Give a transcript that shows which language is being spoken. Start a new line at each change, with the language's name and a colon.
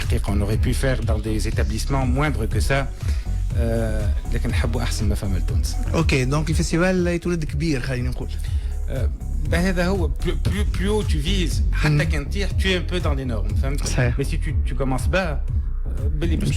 French: On aurait pu faire dans des établissements moindres que ça
Arabic: لكن نحبوا احسن ما فما لتونس. اوكي دونك الفيستيفال يتولد كبير خلينا نقول.
French: هذا هو plus haut tu vises
Arabic: حتى كان تطيح
French: tu es un peu dans les normes فهمت. mais si tu commences bas
Arabic: باللي باش